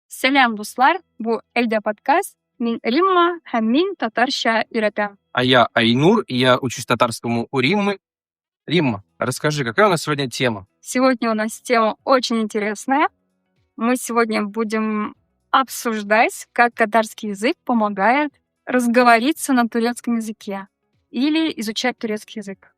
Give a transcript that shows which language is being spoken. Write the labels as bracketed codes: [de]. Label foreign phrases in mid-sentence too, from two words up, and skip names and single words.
[tt] Selam dostlar, bu Elde подкаст. Min Римма, һәм мин татарча өйрәтәм. [ru] А я Айнур, и я учусь татарскому у Риммы. Римма, расскажи, какая у нас сегодня тема? Сегодня у нас тема очень интересная. Мы сегодня будем обсуждать, как татарский язык помогает разговориться на турецком языке или изучать турецкий язык.